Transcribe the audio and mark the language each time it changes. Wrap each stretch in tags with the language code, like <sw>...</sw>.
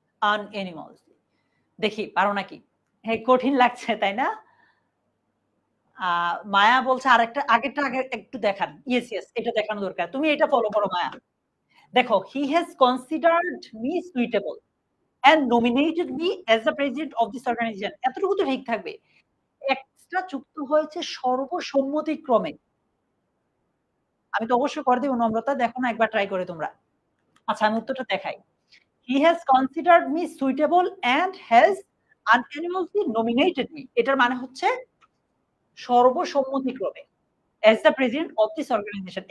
<bn>আন animals. দেখি পারো নাকি? হ্যাঁ, কঠিন লাগছে তাই না? মায়া বলছে আরেকটা, আগেরটা আগে একটু দেখান। ইয়েস ইয়েস, এটা দেখানো দরকার। তুমি এটা ফলো করো মায়া। দেখো,</bn> <en>He has considered me suitable and nominated me as the president of this organization.</en> <bn>এতটুকু তো ঠিক থাকবে। এক্সট্রা যুক্ত হয়েছে সর্বসম্মতিক্রমে। আমি তো অবশ্যই করে দিব নম্রতা, দেখো না একবার ট্রাই করে তোমরা। আচ্ছা, আমি উত্তরটা দেখাই।</bn> <en>He has considered me suitable and has unanimously nominated me.</en> <bn>এটার মানে হচ্ছে সর্বসম্মতিক্রমে</bn> <en>as the president of this organization.</en>